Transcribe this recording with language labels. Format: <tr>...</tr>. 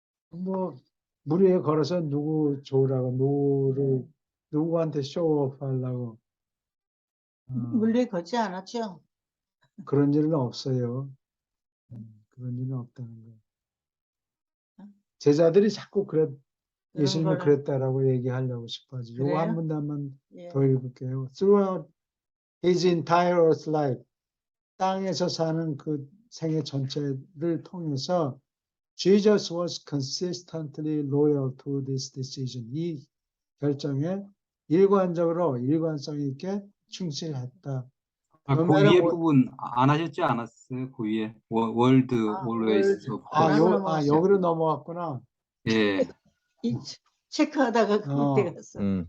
<ko>뭐 물 위에 걸어서 누구 좋으라고 누구한테 쇼업 하려고 물리 걷지 않았죠? 그런 일은 없어요. 그런 일은 없다는 거예요. 제자들이 자꾸 예수님이 걸- 그랬다라고 얘기하려고 싶어하지. 요거 한 그래요? 문단만 예. 더 읽을게요.</ko> <en>Throughout his entire earth life,</en> <ko>땅에서 사는 그 생애 전체를 통해서</ko> <en>Jesus was consistently loyal to this decision.</en> <ko>이 결정에 일관성 있게 충실했다. 그</ko> <en>No matter</en> <ko>위에</ko> <en>what-</en> <ko>부분 안 하셨지 않았어요? 그 위에 월드</ko> <en>always of course.</en> <ko>넘어갔어요. 여기로 넘어갔구나. 예. 체크하다가 그때 갔어.</ko>